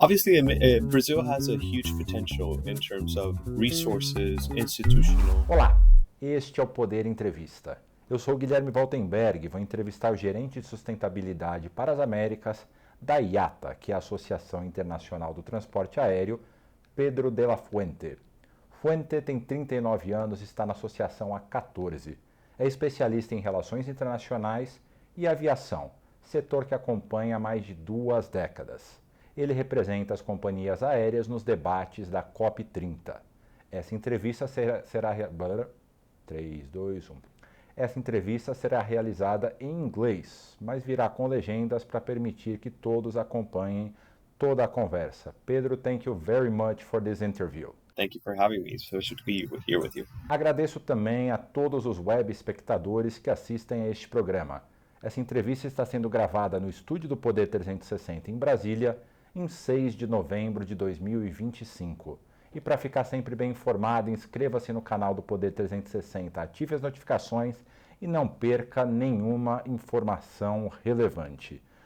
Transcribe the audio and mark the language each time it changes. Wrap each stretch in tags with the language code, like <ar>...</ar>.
<en>Obviously, Brazil has a huge potential in terms of resources, institutional.</en> <pt>Olá, este é o Poder Entrevista. Eu sou o Guilherme Valtenberg e vou entrevistar o gerente de sustentabilidade para as Américas da Iata, que é a Associação Internacional do Transporte Aéreo, Pedro de la Fuente. Fuente tem 39 anos e está na associação há 14. É especialista em relações internacionais e aviação, setor que acompanha há mais de 2 décadas. Ele representa as companhias aéreas nos debates da COP30. Essa entrevista será 3, 2, 1. Essa entrevista será realizada em inglês, mas virá com legendas para permitir que todos acompanhem toda a conversa.</pt> <en>Pedro, thank you very much for this interview. Thank you for having me. So it should be here with you.</en> <pt>Agradeço também a todos os web espectadores que assistem a este programa. Essa entrevista está sendo gravada no estúdio do Poder 360 em Brasília, em 6 de novembro de 2025. E para ficar sempre bem informado, inscreva-se no canal do Poder 360, ative as notificações e não perca nenhuma informação relevante.</pt>